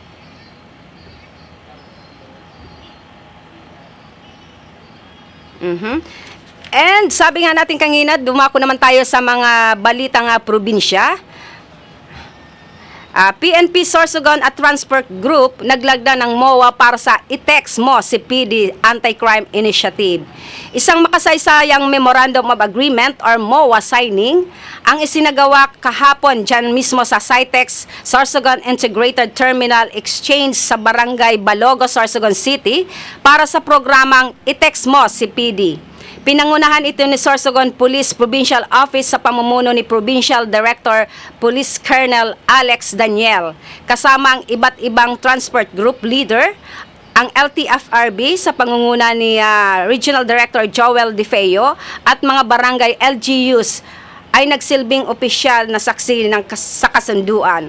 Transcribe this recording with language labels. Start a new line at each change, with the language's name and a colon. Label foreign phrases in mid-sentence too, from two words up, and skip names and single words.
Filipino: And sabi nga natin kanina, dumako naman tayo sa mga balitang probinsya. PNP Sorsogon at Transport Group naglagda ng MOA para sa ITEX Mo CPD Anti-Crime Initiative. Isang makasaysayang Memorandum of Agreement or MOA signing ang isinagawa kahapon dyan mismo sa Citex Sorsogon Integrated Terminal Exchange sa Barangay Balogo, Sorsogon City para sa programang ITEX Mo CPD. Pinangunahan ito ni Sorsogon Police Provincial Office sa pamumuno ni Provincial Director Police Colonel Alex Daniel, kasama ang iba't ibang transport group leader, ang LTFRB sa pangunguna ni Regional Director Joel DeFeo at mga barangay LGUs ay nagsilbing opisyal na saksi sa kasunduan.